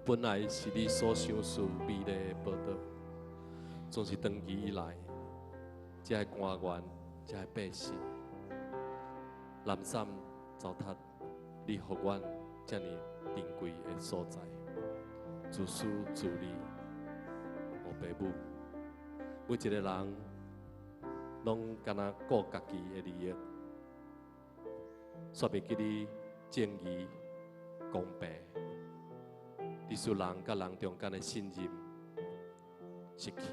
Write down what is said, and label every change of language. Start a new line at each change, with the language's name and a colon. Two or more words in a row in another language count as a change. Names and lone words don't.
Min Nan Chinese: 本来是你所想事美丽的宝岛，总是长期以来，这个官员、这个百姓，懒散糟蹋你予阮这么珍贵的所在，自私自利，无爸母，每一个人拢敢若顾家己的利益。煞袂记你正义、公平，你使人甲人中间的信任失去。